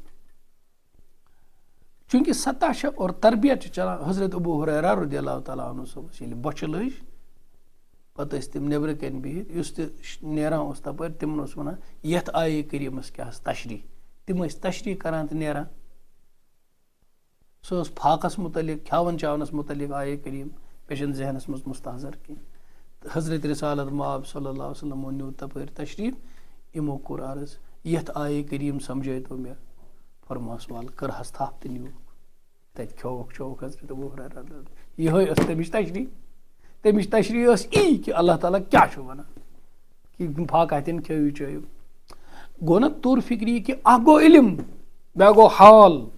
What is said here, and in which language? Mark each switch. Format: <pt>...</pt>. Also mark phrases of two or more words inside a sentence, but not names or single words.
<ks>چوٗنٛکہِ سطح چھِ اور تربیت چھِ چلان حضرت ابوٗ ہُریرہ</ks> <ar>رضی اللہ تعالیٰ عنہ</ar> <ks>صٲبس ییٚلہِ بۄچھِ لٔج پتہٕ ٲسۍ تِم نیٚبرٕ کَنۍ بِہِتھ یُس تہِ نیران اوس تپٲرۍ تِمن اوس وَنان یتھ آیے کریٖمس کیٛاہ ٲس تشریح تِم ٲسۍ تشریح کران تہٕ نیران سُہ اوس فاقس مُتعلق کھٮ۪وان چاونس مُتعلق آیے کریٖم مےٚ چھُنہٕ ذہنس منٛز مُستحضر کینٛہہ تہٕ حضرت رسالت مآب</ks> <ar>صلی اللہ علیہ وسلمو</ar> <ks>نیوٗ تپٲرۍ تشریٖف یِمو کوٚر عرض یتھ آیے کریٖم سمجھٲیتو مےٚ فرماس وال کٔرہس تھپھ تہٕ نیوٗکھ تتہِ کھیووُکھ چووُکھ حضرت ابوٗ ہُریرہ یِہے ٲس تمِچ تشریح ٲس یی کہِ اللہ تعالیٰ کیٛاہ چھُ وَنان کہِ فاقہ تِن کھیٚیِو چٲیِو گوٚو نہ طور فِکرِ یہِ کہِ اکھ گوٚو علم بیٛاکھ گوٚو حال</ks>